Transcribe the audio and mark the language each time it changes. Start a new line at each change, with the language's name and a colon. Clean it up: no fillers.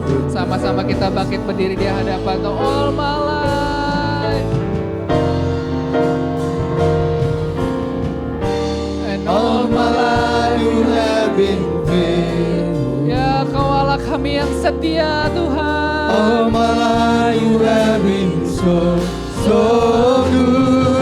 Indonesian: Sama-sama kita bangkit berdiri di hadapan Tuhan.
English: All my life. And all my life you have been faithful.
Indonesian: Ya, Kau Allah kami yang setia Tuhan.
English: All my life you have been so good.